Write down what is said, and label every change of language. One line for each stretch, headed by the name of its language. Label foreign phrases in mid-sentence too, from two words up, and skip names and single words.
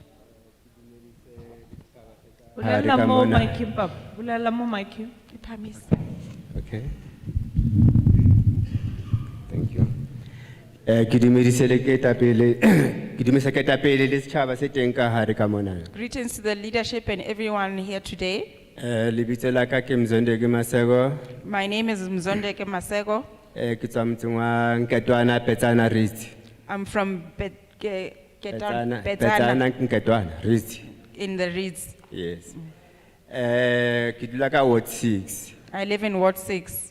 Southern Sotho: Bulela mo mic-ing, Papa. Bulela mo mic-ing.
English: Okay. Thank you.
Southern Sotho: Ke dumedise le ketapele ke dumedisa ketapele le setjhaba se teng ka hare ka mona.
English: Greetings to the leadership and everyone here today.
Southern Sotho: Lebitso la ka ke Mzondeke Masego.
English: My name is Mzondeke Masego.
Southern Sotho: Ke tswa motseng wa Nketwana Petsana Ritz.
English: I'm from Petsana Betana Nketwana Ritz. in the Reeds. Yes.
Southern Sotho: Ke dula ka Ward 6.
English: I live in Ward 6.